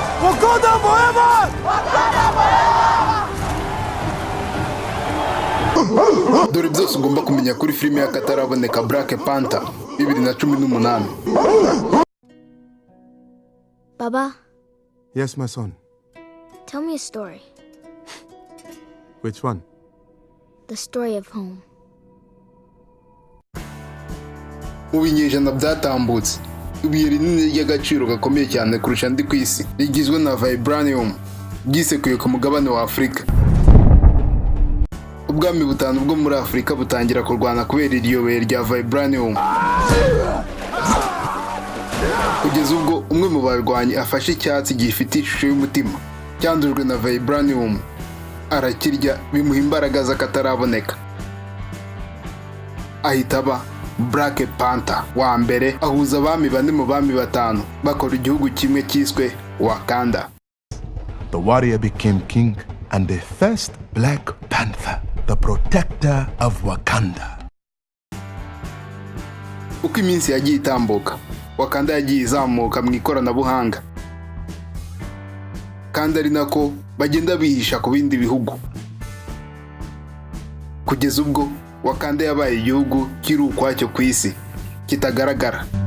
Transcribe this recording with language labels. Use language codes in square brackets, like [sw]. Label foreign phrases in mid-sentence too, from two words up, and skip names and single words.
[en] Wakanda forever! Wakanda forever! [rw] Dore byose ugomba kumenya kuri filime y'akataraboneka Black Panther 2018. [en] Baba? Yes, my son. Tell me a story. Which one? The story of home. [rw] Mu binyejana byatambutse, ibuye rinini ry'agaciro gakomeye cyane kurusha andi ku isi rigizwe na vibranium ryisekuye ku mugabane wa Afurika. Ubwami butanu bwo muri Afurika butangira kurwana kubera iryo buye rya vibranium. Kugeza ubwo umwe mu barwanyi afashe icyatsi gifite ishusho y'umutima cyandujwe na vibranium, arakirya bimuha imbaraga z'akataraboneka. Ahita aba Black Panther wa mbere, ahuza abami bane mu bami batanu bakora igihugu kimwe cyiswe Wakanda. [en] The warrior became king and the first Black Panther, the protector of Wakanda. [rw] Uko iminsi yagiye itambuka, Wakanda yagiye izamuka mu ikoranabuhanga, kandi ari nako bagenda bihisha ku bindi bihugu, kugeza ubwo Wakanda yabaye igihugu kiri ukwacyo ku isi kitagaragara.